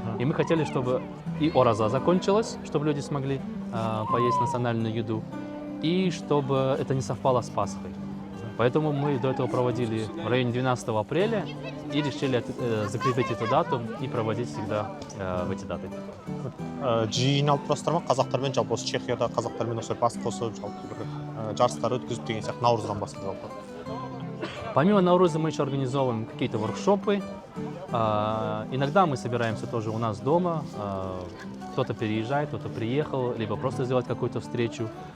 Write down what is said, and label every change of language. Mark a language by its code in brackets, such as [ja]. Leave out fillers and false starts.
[ru] И мы хотели, чтобы и Ораза закончилась, чтобы люди смогли поесть национальную еду, и чтобы это не совпало с Пасхой. Поэтому мы до этого проводили в районе 12 апреля и решили закрепить эту дату и проводить всегда в эти даты. [kk] Жиі жиналып тұрасыздар ма қазақтармен, жалпы осы Чехияда қазақтармен осылай бас қосып, жалпы бір жарыстар өткізіп деген сияқты наурыздан басқа жалпы? [ru] Помимо Науруза мы еще организовываем какие-то воркшопы. Иногда мы собираемся тоже у нас дома. Кто-то переезжает, кто-то приехал, либо просто сделать какую-то встречу.